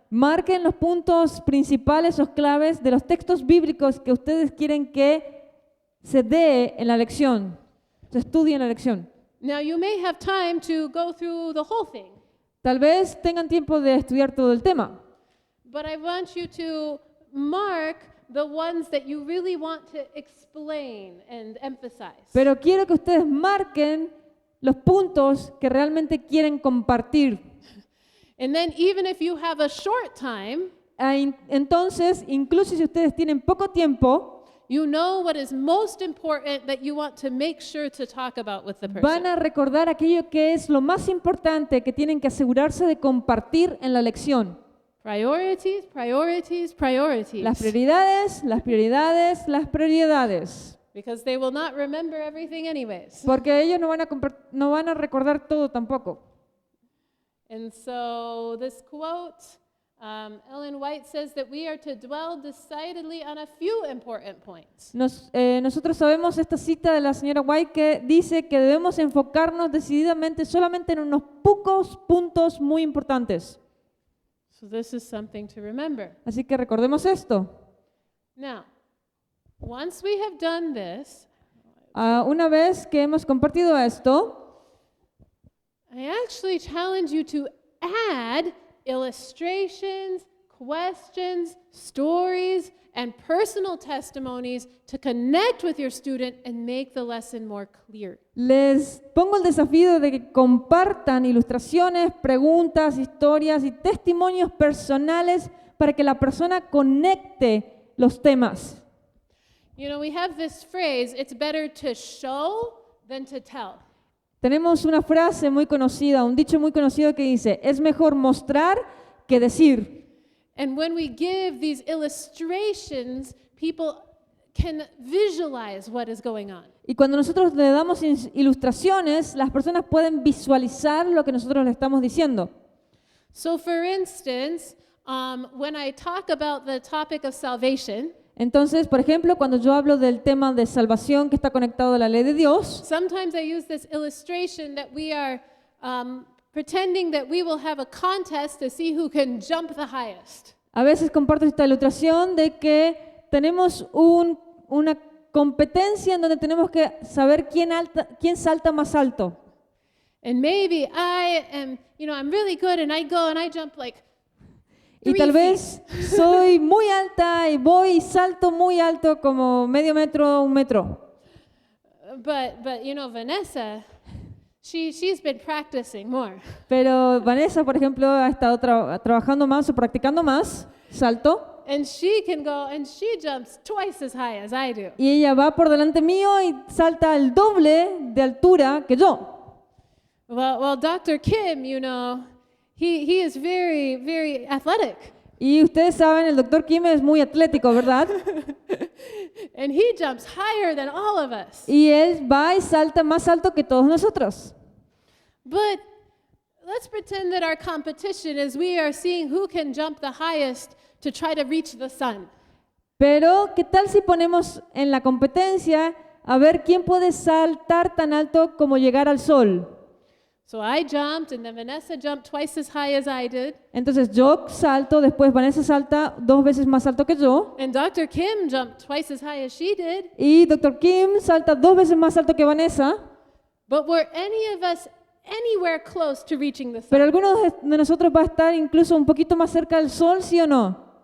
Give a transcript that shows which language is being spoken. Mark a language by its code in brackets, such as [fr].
[es] Marquen los puntos principales o claves de los textos bíblicos que ustedes quieren que se dé en la lección, se estudie en la lección. [en] Now, you may have time to go through the whole thing, [es] Tal vez tengan tiempo de estudiar todo el tema, [en] but I want you to mark the ones that you really want to explain and emphasize. [es] pero quiero que ustedes marquen los puntos que realmente quieren compartir. [en] And then, even if you have a short time, [es] Entonces, incluso si ustedes tienen poco tiempo, [en] you know what is most important that you want to make sure to talk about with the person. [es] van a recordar aquello que es lo más importante que tienen que asegurarse de compartir en la lección. [en] Priorities, priorities, priorities. [es] Las prioridades, las prioridades, las prioridades. [en] Because they will not remember everything anyways. [es] Porque ellos no van a recordar todo tampoco. [en] And so this quote, Ellen White says that we are to dwell decidedly on a few important points. [es] Nosotros sabemos esta cita de la señora White que dice que debemos enfocarnos decididamente solamente en unos pocos puntos muy importantes. [en] So this is something to remember. [es] Así que recordemos esto. [en] Now, once we have done this, [es] Una vez que hemos compartido esto, [en] I actually challenge you to add illustrations, questions, stories, and personal testimonies to connect with your student and make the lesson more clear. [es] les pongo el desafío de que compartan ilustraciones, preguntas, historias y testimonios personales para que la persona conecte los temas. [en] You know, we have this phrase, it's better to show than to tell. [es] Tenemos una frase muy conocida, un dicho muy conocido que dice, es mejor mostrar que decir. [en] And when we give these illustrations, people can visualize what is going on. [es] Y cuando nosotros le damos ilustraciones, las personas pueden visualizar lo que nosotros le estamos diciendo. [en] So for instance, when I talk about the topic of salvation, [es] Entonces, por ejemplo, cuando yo hablo del tema de salvación que está conectado a la ley de Dios, [en] sometimes I use this illustration that we are pretending that we will have a contest to see who can jump the highest. [es] a veces comparto esta ilustración de que tenemos una competencia en donde tenemos que saber quién salta más alto. [en] And maybe I am, I'm really good and I go and I jump like [es] Y [en] 3 [es] tal [en] feet. [es] vez soy muy alta y voy y salto muy alto, como medio metro, 1 metro. [en] But Vanessa, she's been practicing more. [es] Pero Vanessa, por ejemplo, ha estado trabajando más o practicando más salto. [en] And she can go and she jumps twice as high as I do. [es] Y ella va por delante mío y salta el doble de altura que yo. [en] Well, Dr. Kim, he is very, very athletic. [es] Y ustedes saben, el doctor Kim es muy atlético, ¿verdad? [en] And he jumps higher than all of us. [es] Y él va y salta más alto que todos nosotros. [en] But let's pretend that our competition is we are seeing who can jump the highest to try to reach the sun. [es] Pero, ¿qué tal si ponemos en la competencia a ver quién puede saltar tan alto como llegar al sol? [en] So I jumped, and then Vanessa jumped twice as high as I did, [es] Entonces yo salto, después Vanessa salta 2 veces más alto que yo [en] and Dr. Kim jumped twice as high as she did. [es] y Dr. Kim salta 2 veces más alto que Vanessa, [en] But were any of us anywhere close to reaching the [es] pero [en] sun? [es] alguno de nosotros va a estar incluso un poquito más cerca del sol, ¿sí o no?